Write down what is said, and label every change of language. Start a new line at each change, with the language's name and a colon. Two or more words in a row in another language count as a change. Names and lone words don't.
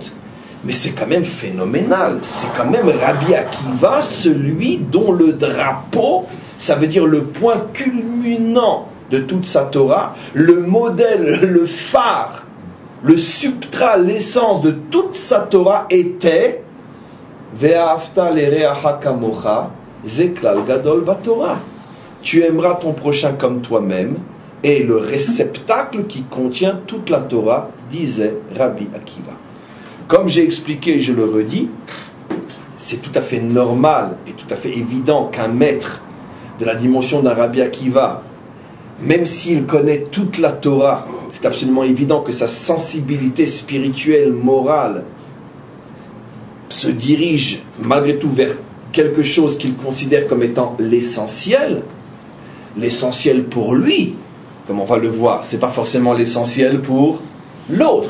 French: Mais c'est quand même phénoménal. C'est quand même Rabbi Akiva, celui dont le drapeau, ça veut dire le point culminant de toute sa Torah, le modèle, le phare, le substrat, l'essence de toute sa Torah était
Hebrew: ואהבת לרעך כמוך זה כלל גדול בתורה.
French: Tu aimeras ton prochain comme toi-même, et le réceptacle qui contient toute la Torah, disait Rabbi Akiva. Comme j'ai expliqué, je le redis, c'est tout à fait normal et tout à fait évident qu'un maître de la dimension d'un Rabbi Akiva, même s'il connaît toute la Torah, c'est absolument évident que sa sensibilité spirituelle, morale, se dirige malgré tout vers quelque chose qu'il considère comme étant l'essentiel pour lui, comme on va le voir, c'est pas forcément l'essentiel pour l'autre.